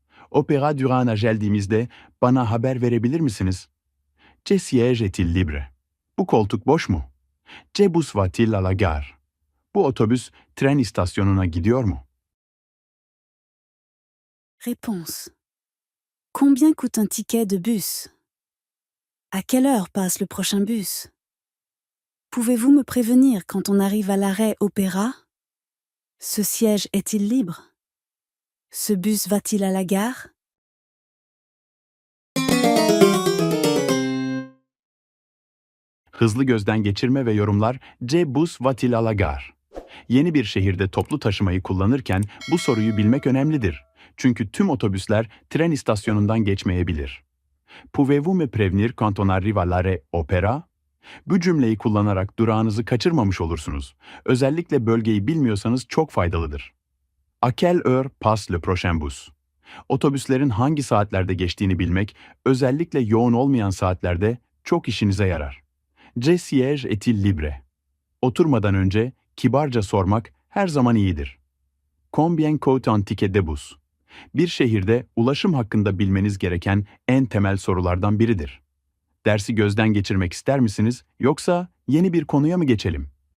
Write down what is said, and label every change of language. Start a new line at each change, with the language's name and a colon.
Turkish: Opera durağına geldiğimizde bana haber verebilir misiniz?
French: Ce siège est-il libre?
Turkish: Bu koltuk boş mu?
French: Ce bus va-t-il à la gare?
Turkish: Bu otobüs tren istasyonuna gidiyor mu?
French: Réponse. Combien coûte un ticket de bus? À quelle heure passe le prochain bus? Pouvez-vous me prévenir quand on arrive à l'arrêt Opéra? Ce siège est-il libre? Ce bus va-t-il à la gare?
Turkish: Hızlı gözden geçirme ve yorumlar
French: Ce bus va-t-il à la gare?
Turkish: Yeni bir şehirde toplu taşımayı kullanırken bu soruyu bilmek önemlidir. Çünkü tüm otobüsler tren istasyonundan geçmeyebilir.
French: Pouvez-vous me prévenir quand on arrive à l'arrêt Opéra?
Turkish: Bu cümleyi kullanarak durağınızı kaçırmamış olursunuz. Özellikle bölgeyi bilmiyorsanız çok faydalıdır.
French: À quelle heure passe le prochain bus?
Turkish: Otobüslerin hangi saatlerde geçtiğini bilmek, özellikle yoğun olmayan saatlerde çok işinize yarar.
French: Ce siège est-il libre?
Turkish: Oturmadan önce kibarca sormak her zaman iyidir.
French: Combien coûte un ticket de bus?
Turkish: Bir şehirde ulaşım hakkında bilmeniz gereken en temel sorulardan biridir. Dersi gözden geçirmek ister misiniz, yoksa yeni bir konuya mı geçelim?